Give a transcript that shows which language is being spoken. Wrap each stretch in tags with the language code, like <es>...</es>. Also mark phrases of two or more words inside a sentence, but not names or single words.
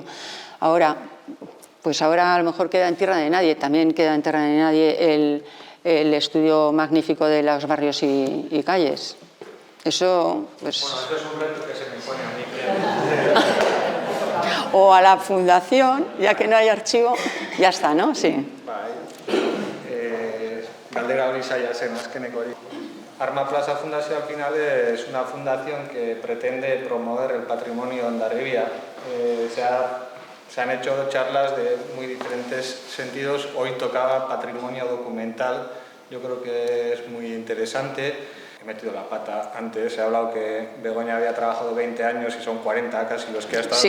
<es>Ahora, pues ahora a lo mejor queda en tierra de nadie, también queda en tierra de nadie el estudio magnífico de los barrios y calles. Eso, pues... Bueno, eso es un reto que se me pone a mí. O a la fundación, ya que no hay archivo, ya está, ¿no? Sí.</es> <eu>Galdera hori zaila zen azkenek hori. Arma Plaza Fundazio</eu> <es>al final es una fundación que pretende promover el patrimonio de Hondarribia. Se han hecho charlas de muy diferentes sentidos. Hoy tocaba patrimonio documental. Yo creo que es muy interesante. He metido la pata antes, he hablado que Begoña había trabajado 20 años y son 40 casi los que ha estado.</es>